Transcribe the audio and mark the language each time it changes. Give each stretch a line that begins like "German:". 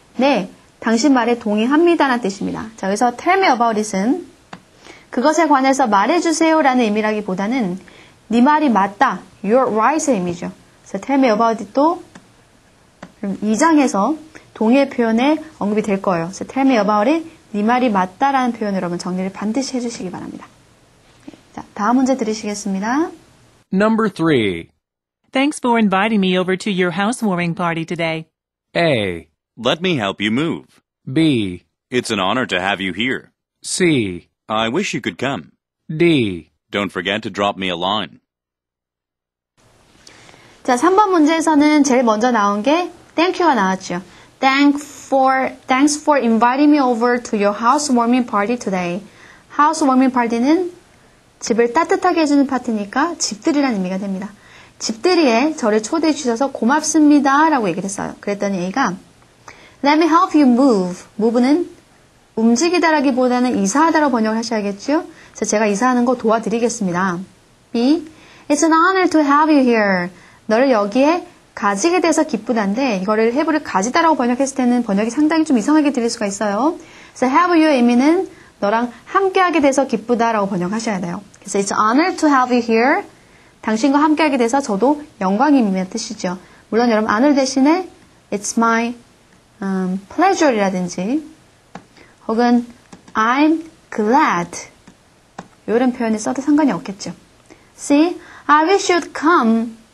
Korean: 네, 당신 말에 동의합니다 라는 뜻입니다. 자, 여기서
English: tell me about it
Korean: 은 그것에 관해서 말해주세요 라는 의미라기보다는 네 말이 맞다.
English: You're right
Korean: 의 의미죠. 그래서
English: tell me about it
Korean: 도 2장에서 동의의 표현에 언급이 될 거예요. 그래서
English: tell me about it,
Korean: 네 말이 맞다라는 표현 여러분 정리를 반드시 해주시기 바랍니다. 자, 다음 문제 들으시겠습니다.
English: Number 3. Thanks for inviting me over to your housewarming party today. A, Let me help you move. B, It's an honor to have you here. C, I wish you could come. D. Don't forget to drop me a line.
Korean: 자, 3번 문제에서는 제일 먼저 나온 게 thank you가 나왔죠.
English: Thanks for inviting me over to your housewarming party today.
Korean: housewarming party는 집을 따뜻하게 해주는 파티니까 집들이라는 의미가 됩니다. 집들이에 저를 초대해 주셔서 고맙습니다 라고 얘기를 했어요. 그랬더니
English: A가 Let me help you move.
Korean: move는 움직이다라기보다는 이사하다로 번역을 하셔야겠죠. 그래서 제가 이사하는 거 도와드리겠습니다.
English: B. It's an honor to have you here.
Korean: 너를 여기에 가지게 돼서 기쁘다인데 이거를 have를 가지다라고 번역했을 때는 번역이 상당히 좀 이상하게 들릴 수가 있어요. 그래서 have you의 의미는 너랑 함께하게 돼서 기쁘다라고 번역하셔야 돼요. 그래서
English: It's an honor to have you here.
Korean: 당신과 함께하게 돼서 저도 영광임이란 뜻이죠. 물론 여러분 honor 대신에
English: It's my pleasure
Korean: 이라든지 혹은 I'm glad 이런 표현을 써도 상관이 없겠죠.
English: C. I wish you'd come.